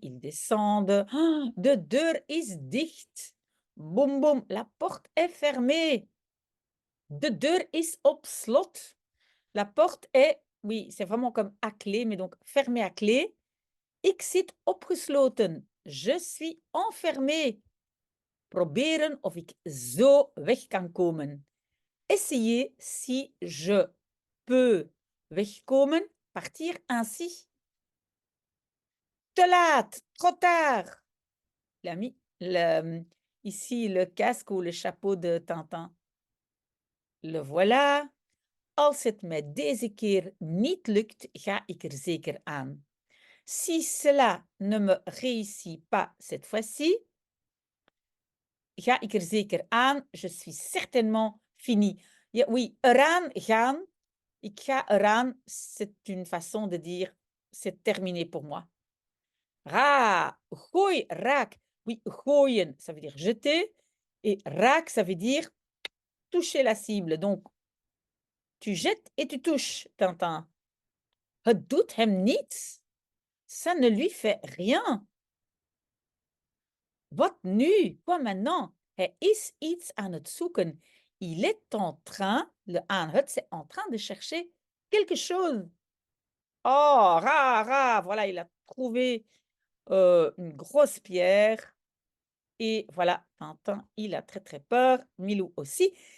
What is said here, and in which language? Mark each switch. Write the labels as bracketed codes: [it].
[fr] Ils descendent. [nl] Ah, de deur is dicht. Boum, boum. [fr] La porte est fermée. [nl] De deur is op slot. [fr] La porte est, oui, c'est vraiment comme à clé, mais donc fermée à clé. [nl] Ik zit opgesloten. [fr] Je suis enfermé. [nl] Proberen of ik zo weg kan komen. [fr] Essayez si je peux wegkomen, partir ainsi. [nl] Te laat, [fr] trop tard. Il a mis ici le casque ou le chapeau de Tintin. Le voilà. [nl] Als het mij deze keer niet lukt, ga ik er zeker aan. [fr] Si cela ne me réussit pas cette fois-ci, [nl] ga ik er zeker aan. [fr] Je suis certainement fini. Ja, oui, eraan gaan. [nl] Ik ga eraan, [fr] c'est une façon de dire c'est terminé pour moi. Ra, gooi, raak. Oui, gooien, ça veut dire jeter. Et raak, ça veut dire toucher la cible. Donc, tu jettes et tu touches, Tintin. [nl] Het doet hem niets. [fr] Ça ne lui fait rien. [nl] Wat nu? [fr] Quoi maintenant? [nl] Hij is iets aan het zoeken. [fr] Il est en train, le aan het, c'est en train de chercher quelque chose. Oh, ra, voilà, il a trouvé une grosse pierre. Et voilà, Tintin, il a très, très peur, Milou aussi.